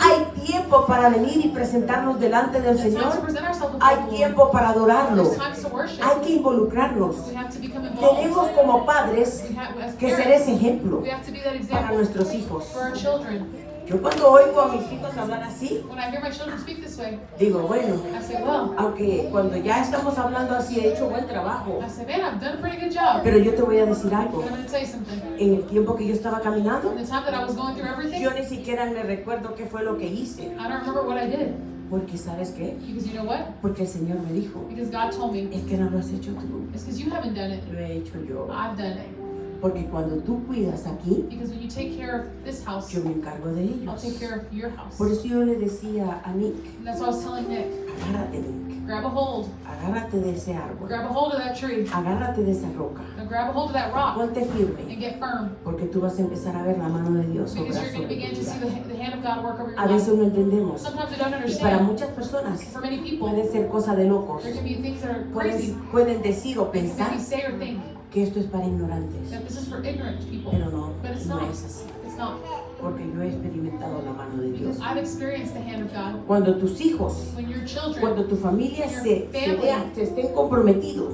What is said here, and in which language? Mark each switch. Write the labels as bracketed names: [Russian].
[Spanish] Hay tiempo para venir y presentarnos delante del [English] There's time to [Spanish] Señor. [English] present ourselves before [Spanish] Hay [English] the Lord. [Spanish] tiempo para adorarlo. [English] There's times to worship. [Spanish] Hay que involucrarnos. [English] We have to become involved. [Spanish] Tenemos como padres [English] We have, as [Spanish] que ser [English] parents, [Spanish] ese ejemplo [English] we have to be that [Spanish] para [English] example [Spanish] nuestros hijos. [English] for our children. [Spanish] Yo cuando oigo a mis hijos hablar así, [English] When I hear my children speak this way, [Spanish] digo, bueno, [English] I say, well, [Spanish] aunque cuando ya estamos hablando así he hecho buen trabajo, [English] I say, man, I've done a pretty good job. [Spanish] pero yo te voy a decir algo. [English] But I'm going to tell you something. [Spanish] En el tiempo que yo estaba caminando, [English] In the time that I was going through everything, [Spanish] yo ni siquiera me recuerdo qué fue lo que hice. [English] I don't remember what I did. [Spanish] Porque ¿sabes qué? [English] Because you know what? [Spanish] Porque el Señor me dijo, [English] Because God told me, [Spanish] es que no lo has hecho tú, [English] it's because you haven't done it. [Spanish] lo he hecho yo. [English] I've done it. [Spanish] Porque cuando tú cuidas aquí, [English] Because when you take care of this house, [Spanish] yo me encargo de [English] I'll [Spanish] ellos. [English] take care of your house. [Spanish] Por eso yo le decía a Nick, [English] And that's what I was telling Nick. [Spanish] agárrate Nick, [English] grab a hold. [Spanish] Agárrate de ese árbol. [English] Grab a hold of that tree. [Spanish] Agárrate de esa roca. [English] Now grab a hold of that rock [Spanish] Ponte firme, [English] and get firm. [Spanish] porque tú vas a empezar a ver la mano de Dios [English] Because [Spanish] obrar [English] you're going to [Spanish] sobre [English] begin [Spanish] tu [English] to see [Spanish] vida. [English] the hand of God work over your [Spanish] A veces [English] life. [Spanish] no entendemos. [English] Sometimes we don't [Spanish] Y para [English] understand. [Spanish] muchas personas [English] For many people, [Spanish] puede ser cosa de locos. [English] there can be things that are crazy. [Spanish] Pueden decir o [English] They can [Spanish] pensar [English] maybe say or think [Spanish] que esto es para ignorantes, [English] that this is for ignorant people. [Spanish] pero no, [English] But it's [Spanish] no [English] not. [Spanish] es así, [English] It's not. [Spanish] porque yo he experimentado la mano de Dios. [English] I've experienced the hand of God. [Spanish] Cuando tus hijos, [English] When your children, [Spanish] cuando tu familia se estén comprometidos,